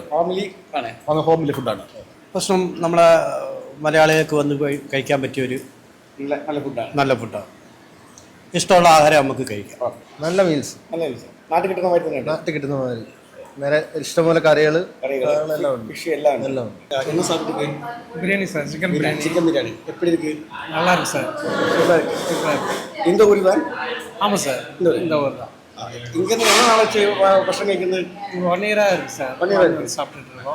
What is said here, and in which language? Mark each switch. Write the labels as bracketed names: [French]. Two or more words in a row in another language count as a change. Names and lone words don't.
[Malayalam] ഹോംലി ഫുഡാണ്. ഭക്ഷണം നമ്മളെ മലയാളികൾക്ക് വന്ന് കഴിക്കാൻ പറ്റിയൊരു നല്ല ഫുഡാണ്. ഇഷ്ടമുള്ള ആഹാരം നമുക്ക് കഴിക്കാം. നല്ല മീൽസ്. നാട്ടിൽ കിട്ടുന്ന മാതിരി. നാട്ടിൽ കിട്ടുന്ന മാതിരി വേറെ ഇഷ്ടംപോലെ കറികള് [Tamil] பிரியாணி சார், சிக்கன் பிரியாணி. சிக்கன் பிரியாணி எப்படி இருக்கு? நல்லா இருக்கு சார். இந்த ஊர் தான்? ஆமாம் சார், இந்த ஊர் தான். இங்கேருந்து எவ்வளோ நாளாச்சு பசங்க இங்கேருந்து? 1 இயராக இருக்கு சார். 1 இயர் சாப்பிட்டுட்டு இருக்கோம்.